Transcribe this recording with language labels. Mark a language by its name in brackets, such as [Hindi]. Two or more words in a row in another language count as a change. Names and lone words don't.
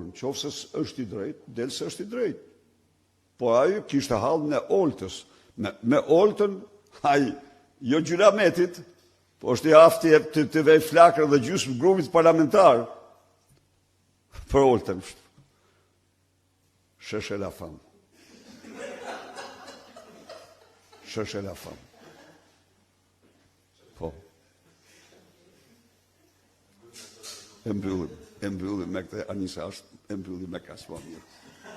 [Albanian] Qofse është i drejtë, del se është i drejtë. Po ajo kishte hallën e oltës. Me oltën, jo Gjyrametit, po është i afti të vej flakër dhe gjysmë grupit parlamentar për oltën. [French] Cherchez la femme. Cherchez la femme. [Albanian] Po. E mbyllim me këtë Anisa, e mbyllim me kaq më mirë.